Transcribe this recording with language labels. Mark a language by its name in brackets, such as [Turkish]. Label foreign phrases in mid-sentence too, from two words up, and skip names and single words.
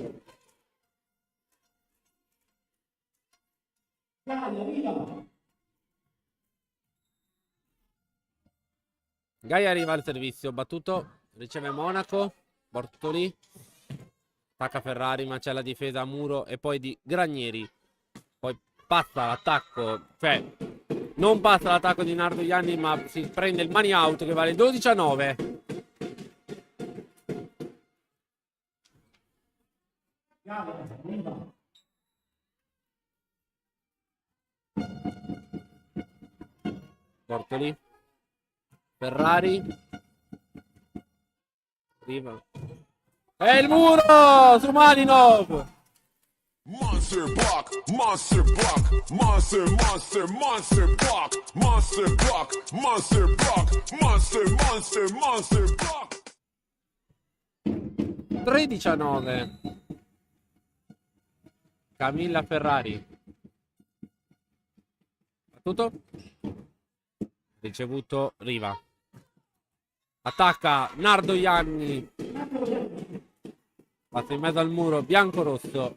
[Italian] Gaia arriva al servizio. Battuto. Riceve Monaco. Bortoli. Attacca Ferrari ma c'è la difesa a Muro e poi di Granieri. Poi passa l'attacco. Cioè non passa l'attacco di Nardo Ianni ma si prende il money out che vale 12-9. Bortoli. Ferrari. Riva. E il Muro su Malinov. [English] Monster block, monster block, monster, monster, monster block, monster block, monster block, monster, monster, monster block. [Italian] 13-9. Camilla Ferrari. Battuto. Ricevuto Riva. Attacca Nardo Ianni. Passa in mezzo al muro bianco-rosso.